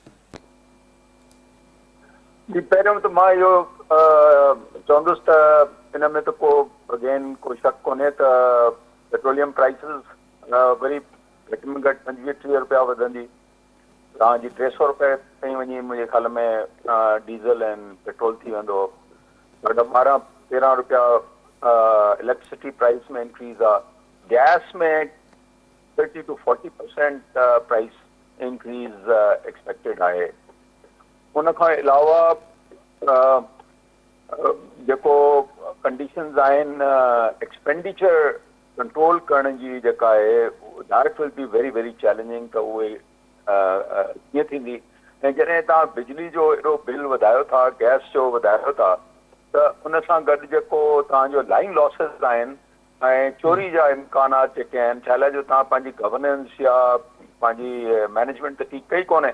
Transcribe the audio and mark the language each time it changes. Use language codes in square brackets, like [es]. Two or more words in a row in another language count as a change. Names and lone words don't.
[sd] जी, पहिरियों त मां इहो चवंदुसि त इन में त को अगेन को शक कोन्हे त [en] petroleum prices [sd] वरी घटि में घटि 25-30 रुपया वधंदी, तव्हांजी 300 रुपए ताईं वञी मुंहिंजे ख़्याल में डीज़ल ऐं पेट्रोल थी वेंदो। 12-13 रुपया [en] electricity price [sd] में इंक्रीज़ आहे, गैस में [en] 30 to 40% price increase expected [sd] आहे। उन खां अलावा जेको कंडीशंस आहिनि [en] expenditure control [sd] करण जी जेका आहे [en] that will be very very challenging, [sd] त उहे कीअं थींदी। ऐं जॾहिं तव्हां बिजली जो एॾो बिल वधायो था, गैस जो वधायो था, त उन सां गॾु जेको तव्हांजो [en] line losses [sd] आहिनि ऐं चोरी जा इम्कानात जेके आहिनि, छा लाइ जो तव्हां पंहिंजी गवर्नेंस या पंहिंजी मैनेजमेंट त ठीकु कई कोन्हे।